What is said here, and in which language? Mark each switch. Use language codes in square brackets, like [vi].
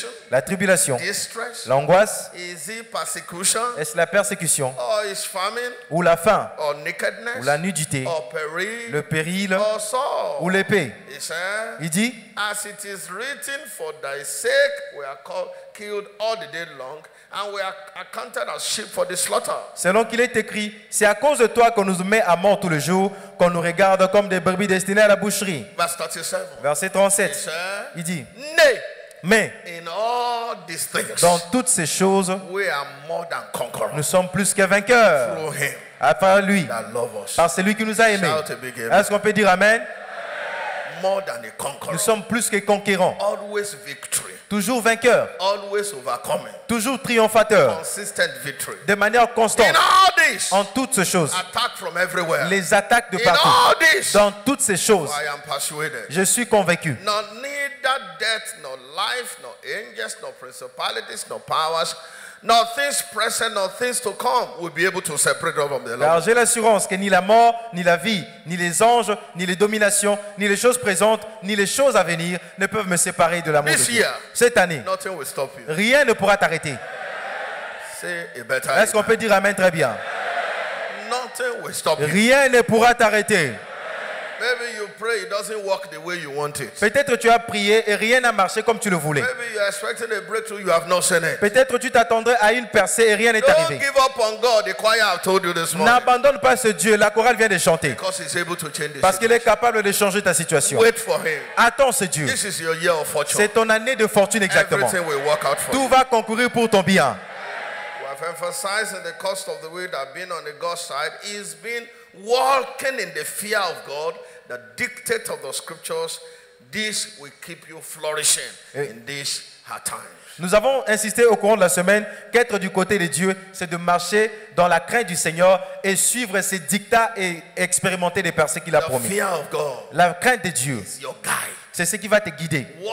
[fr] La tribulation, l'angoisse, est-ce la persécution, ou la faim, ou la nudité, le péril, ou l'épée? Il dit, [en] as it is written, for thy sake we are killed all the day long, and we are accounted as sheep for the slaughter. [fr] Selon qu'il est écrit, c'est à cause de toi qu'on nous met à mort tout le jour, qu'on nous regarde comme des brebis destinées à la boucherie. [en] Verse 37. [fr] Verset 37. Il dit, [en] Nay, [fr] mais [en] in all these things, [fr] dans toutes ces choses, [en] we are more than conquerors. [fr] Nous sommes plus que vainqueurs. [en] Through him [fr] à part lui, [en] that love us. [fr] par celui qui nous a aimés. Est-ce qu'on peut dire Amen? [en] More than a conqueror. [fr] Nous sommes plus que conquérants. [en] Always victory. [fr] Toujours vainqueurs. [en] Always overcoming. [fr] Toujours triomphateurs. [en] Consistent victory. [fr] De manière constante. [en] In all this, [fr] en toutes ces choses. [en] Attack from everywhere. [fr] Les attaques de partout. [en] In all this, [fr] dans toutes ces choses. [en] I am persuaded. [fr] Je suis convaincu. [en] Nor neither death, nor life, nor angels, nor principalities, nor powers, nor things present, nor things to come will be able to separate us from the Lord. [fr] Car j'ai l'assurance que ni la mort, ni la vie, ni les anges, ni les dominations, ni les choses présentes, ni les choses à venir ne peuvent me séparer de l'amour de Dieu. Cette année, [en] nothing will stop you. [fr] Rien ne pourra t'arrêter. Est-ce qu'on peut dire Amen très bien? [en] Nothing will stop you. [fr] Rien ne pourra t'arrêter. [en] Maybe you pray, it doesn't work the way you want it. [fr] Peut-être tu as prié et rien n'a marché comme tu le voulais. [en] Maybe you are expecting a breakthrough, you have not seen it. [fr] Peut-être tu t'attendrais à une percée et rien n'est arrivé. [en] Don't give up on God. The choir have told you this morning. [fr] N'abandonne pas ce Dieu. La chorale vient de chanter. [en] Because he's able to change the [fr] Parce qu'il est capable de changer ta situation. [en] Wait for him. [fr] Attends ce Dieu. [en] This is your year of fortune. [fr] C'est ton année de fortune exactement. [en] Everything will work out for [fr] Tout va concourir pour ton bien. [en] We have emphasized in the course of the way that being on the God's side is being walking in the fear of God, the dictate of the scriptures. This will keep you flourishing in these hard times. [fr] Nous avons insisté au courant de la semaine qu'être du côté de Dieu, c'est de marcher dans la crainte du Seigneur et suivre ses dictats et expérimenter les percées qu'il a promis. La crainte de Dieu, c'est ce qui va te guider.